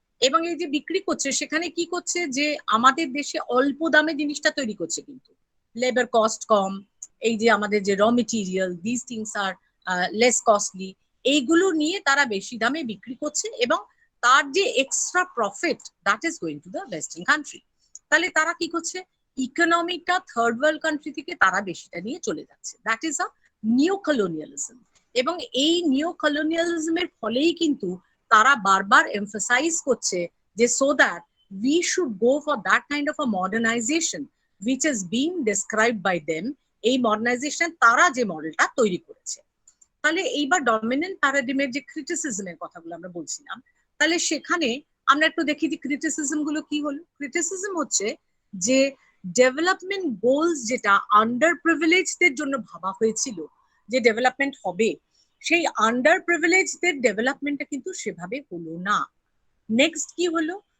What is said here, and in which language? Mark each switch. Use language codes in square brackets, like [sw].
[bn] এবং এই যে বিক্রি করছে সেখানে কি করছে? যে আমাদের দেশে অল্প দামে জিনিসটা তৈরি করছে, কিন্তু লেবার কস্ট কম, এই যে আমাদের যে র material, [en] this things are less costly, [bn] এইগুলো নিয়ে তারা বেশি দামে বিক্রি করছে এবং তার যে extra profit [en] That is going to the western country. [bn] তাহলে তারা কি করছে? ইকোনমিটা থার্ড ওয়ার্ল্ড কান্ট্রি থেকে তারা বেশিটা নিয়ে চলে যাচ্ছে। [en] That is a neo colonialism. [bn] এবং এই নিও কলোনিয়ালিজমের ফলেই কিন্তু তারা বারবার এমফাসাইজ করছে যে [en] So that we should go for that kind of a modernization which is being described by them। [bn] এই মডার্নাইজেশন তারা যে মডেলটা তৈরি করেছে। তাহলে এইবার ডমিনেন্ট প্যারাডিমের যে ক্রিটিসিজমের কথাগুলো আমরা বলছিলাম, তাহলে সেখানে আমরা একটু দেখি যে ক্রিটিসিজম গুলো কি হলো। ক্রিটিসিজম হচ্ছে যে ডেভেলপমেন্ট গোলস যেটা আন্ডার প্রিভিলেজদের জন্য ভাবা হয়েছিল যে ডেভেলপমেন্ট হবে, সেই আন্ডার প্রিভিলেজদের ডেভেলপমেন্টটা কিন্তু সেভাবে হলো না। নেক্সট কি হলো?